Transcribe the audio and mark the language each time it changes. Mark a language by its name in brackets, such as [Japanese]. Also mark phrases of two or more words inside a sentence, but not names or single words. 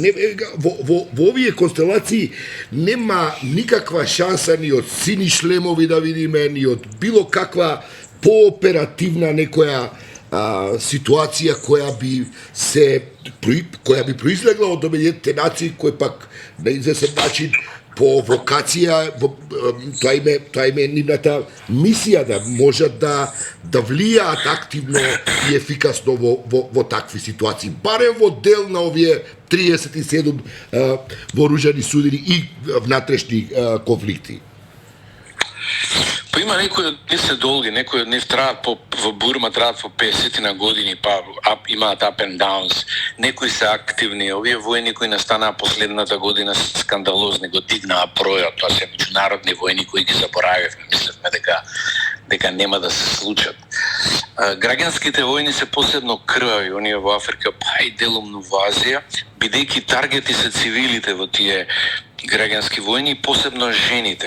[Macedonian] Во овие констелации нема никаква шанса ни од сини шлемови да видиме, ни од било каква пооперативна некоја ситуација која би произлегла од Обединетите нации, кој пак на известен начин по вокација, тоа им е нивната мисија да можат да влијаат активно и ефикасно во такви ситуации. Барем во дел на овие 37 вооружени судери и внатрешни конфликти. Па има некои од нив се долги, некои од нив траат во Бурма траат по 50 на години, па имаат [English] up and downs. [Macedonian] Некои се активни, овие војни кои настанаа последната година се скандалозни, го дигнаа бројот, тоа се меѓународни војни кои ги заборавивме, мислевме дека нема да се случат. Граѓанските војни се посебно крвави, оние во Африка, па и делумно во Азија, бидејќи таргети се цивилите во тие граѓански војни, посебно жените.